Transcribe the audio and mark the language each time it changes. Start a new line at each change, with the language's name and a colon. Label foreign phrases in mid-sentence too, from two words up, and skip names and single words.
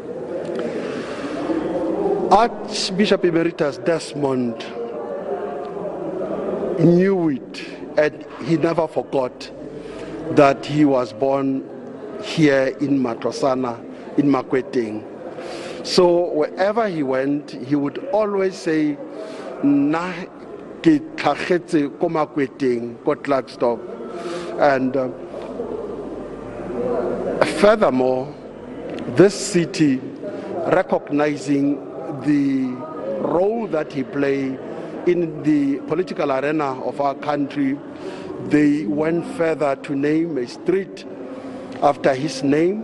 English: Archbishop Emeritus Desmond knew it, and he never forgot that he was born here in Matlosana, in Makweteng. So wherever he went, he would always say,
Tswana: "Na ke tlhagetse ko Makweteng, ko Klerksdorp."
English: And furthermore, this city, recognizing the role that he played in the political arena of our country, they went further to name a street after his name.